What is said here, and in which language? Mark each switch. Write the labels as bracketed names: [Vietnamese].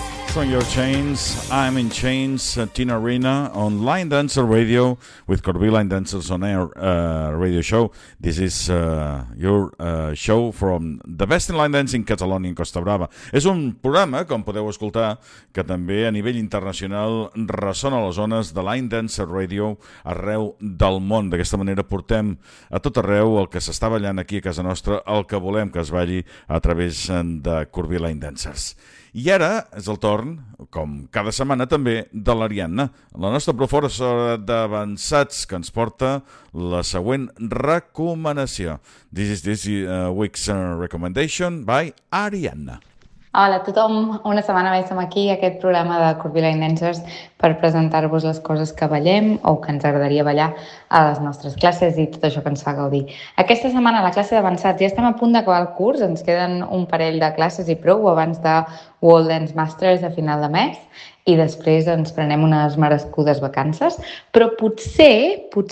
[English] From Your Chains, I'm in Chains, Tina Arena on Line Dancer Radio with Corby Line Dancers on Air radio show. This is your show from the best in line dancing, Catalonia and Costa Brava. [Catalan] És un programa, com podeu escoltar, que també a nivell internacional ressona a les zones de Line Dancer Radio arreu del món. D'aquesta manera portem a tot arreu el que s'està ballant aquí a casa nostra, el que volem que es balli a través de Corby Line Dancers. I ara és el torn, com cada setmana també, de l'Ariadna, la nostra professora d'avançats, que ens porta la següent recomanació. [English] This is this week's recommendation by Ariadna. [Catalan] Hola a tothom, una setmana més som aquí a aquest programa de Corby Line Dancers per presentar-vos les coses que ballem o que ens agradaria ballar a les nostres classes i tot això que ens fa gaudir. Aquesta setmana a la classe d'avançats ja estem a punt d'acabar el curs, ens queden un parell de classes i prou abans de World Dance Masters a final de mes i després ens prenem unes merescudes vacances, però potser,